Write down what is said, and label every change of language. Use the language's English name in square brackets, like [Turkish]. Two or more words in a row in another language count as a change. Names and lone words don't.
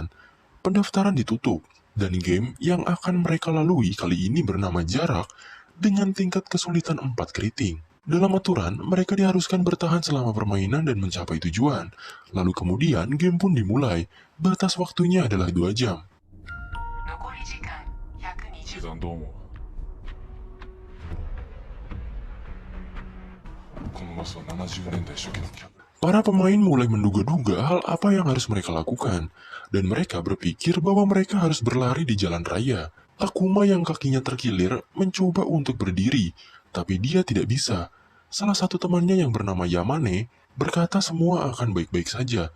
[Indonesian] Pendaftaran ditutup, dan game yang akan mereka lalui kali ini bernama Jarak dengan tingkat kesulitan 4 keriting. Dalam aturan, mereka diharuskan bertahan selama permainan dan mencapai tujuan. Lalu kemudian game pun dimulai. Batas waktunya adalah 2 jam. [Japanese] 残り時間120。決断どう思う？このマスは70年代初期の企画。 [Indonesian] Para pemain mulai menduga-duga hal apa yang harus mereka lakukan, dan mereka berpikir bahwa mereka harus berlari di jalan raya. Takuma yang kakinya terkilir mencoba untuk berdiri, tapi dia tidak bisa. Salah satu temannya yang bernama Yamane berkata semua akan baik-baik saja.